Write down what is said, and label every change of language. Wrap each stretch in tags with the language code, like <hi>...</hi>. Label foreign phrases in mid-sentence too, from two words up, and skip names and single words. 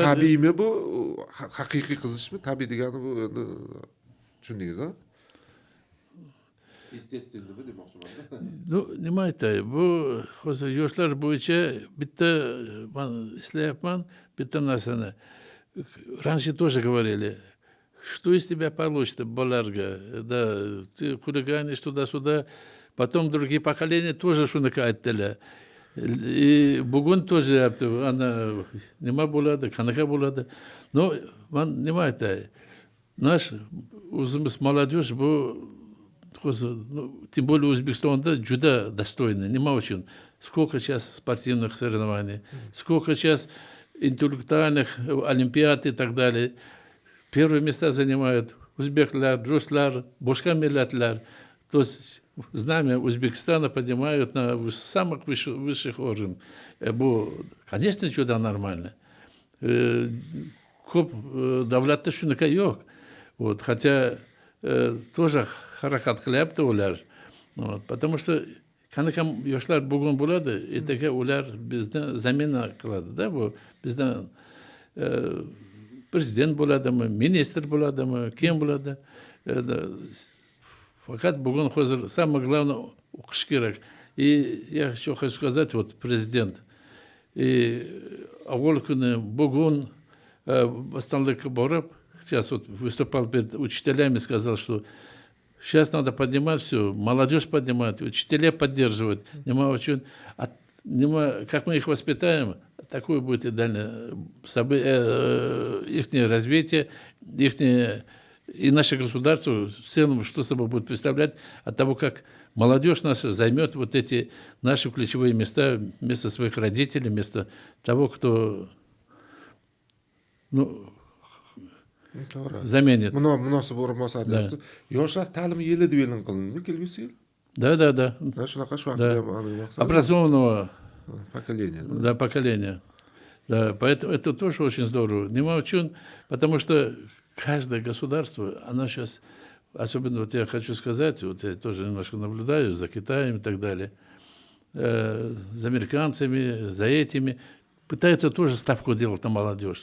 <uz>tabiiymi bu? Haqiqiy qizishmi? Tabiiy degani bu endi tushundingiz, ha? Естественныйmi demoqchiman. Ну, nima aytay, bu hozir yoshlar bo'yicha bitta men eslayapman, bitta narsani.</uz> <ru>Раньше тоже говорили, что из тебя получится, Боларга, да, ты хулиганишь туда-сюда, потом другие поколения тоже</ru> <uz>shunaqa aytdilar. И bugun тоже ana nima bo'ladi, qanaqa bo'ladi. Но men nima aytay, наш o'zimiz молодежь bu</uz> <ru>тем более</ru> <uz>O'zbekistonda juda достойно. Nima uchun?</uz> <ru>Сколько сейчас спортивных соревнований, сколько сейчас интеллектуальных олимпиад и так далее. Первые места занимают узбеклар,</ru> <uz>ruslar, boshqa millatlar.</uz> <ru>То есть знамя Узбекистана поднимают на самых высших уровнях. Конечно, juda нормально.</ru> <uz>Ko'p davlatda shunaqa yo'q.</uz> <ru>Хотя тоже</ru> <uz>harakat qilyapti ular.</uz> <ru>Потому что</ru> <uz>qanaqa yoshlar bugun bo'ladi, ertaga ular bizni zamina qiladi-da. Bu bizdan prezident bo'ladimi, ministr bo'ladimi, kim bo'ladi? Fakat bugun hozir</uz> <ru>самое главное</ru> <uz>o'qish kerak.</uz> <ru>И я еще хочу сказать, президент,</ru> <uz>avval kuni bugun Bostanlikka borib,</uz> <ru>сейчас выступал перед учителями, сказал, что сейчас надо поднимать все, молодежь поднимать, учителя поддерживать. Как мы их воспитаем, такое будет и дальше их развитие, и наше государство в целом, что собой будет представлять от того, как молодежь наша займет эти наши ключевые места вместо своих родителей, вместо того, кто заменит.</ru> <uz>Munosib o'rinbosar deyapti. Yoshlar ta'limi yili deb e'lon qilindimi kelgusi yil?</uz> <ru>Да.</ru> <uz>Shunaqa shu haqida ham maqsad.</uz> <ru>Образованного Поколение. Да, поколения. Да, поэтому это тоже очень здорово.</ru> <uz>Нема учен,</uz> <ru>потому что каждое государство, оно сейчас, особенно я хочу сказать, я тоже немножко наблюдаю за Китаем и так далее, за американцами, за этими, пытаются тоже ставку делать на молодежь.</ru>